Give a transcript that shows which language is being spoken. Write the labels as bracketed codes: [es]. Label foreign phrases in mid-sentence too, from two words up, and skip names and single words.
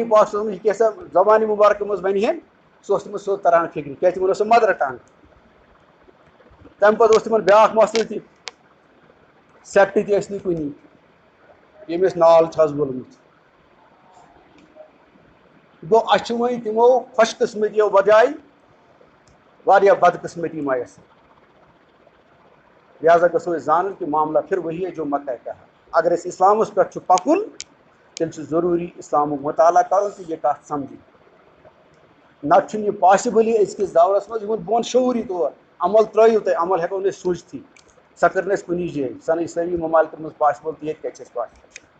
[ks] پاک صٲب یہِ کیٛاہ سا زبانہِ مُبارکہِ منٛز وَنہِ ہن سُہ اوس تمن سیوٚد تران فِکرِ کیٛازِ تمن ٲس سۄ [en] mother tongue [ks] تَمہِ پَتہٕ اوس تمن بیٛاکھ مسلہٕ تہِ سیٚکٹہٕ تہِ ٲسۍ نہٕ کُنی ییٚمِس نال چھُ حظ وولمُت گوٚو اَسہِ چھُ وۄنۍ تِمو خوش قسمتیو بجایہِ واریاہ بدقسمتی میسر لہٰذا گژھو أسۍ زانُن کہ [ur] معاملہ پھر وہی ہے جو مکہ کا ہے [ks] اگر أسۍ اِسلامَس پٮ۪ٹھ چھُ پکُن تیٚلہِ چھُ ضروٗری اِسلامُک مطالعہ کرُن تہٕ یہِ کَتھ سَمجھِنۍ نتہٕ چھُنہٕ یہِ پاسِبٕلٕے أزکِس دورس منٛز یِمن بہٕ وَنہٕ شعوٗری طور عمل ترٲیِو تُہۍ عمل ہٮ۪کو نہٕ أسۍ سوٗنٛچتھٕے سۄ کٔر نہٕ اَسہِ کُنی جایہِ سۄ نہٕ اِسلٲمی ممالکن منٛز پاسِبٕل تہٕ ییٚتہِ کَتہِ چھِ اَسہِ پاسِبٕل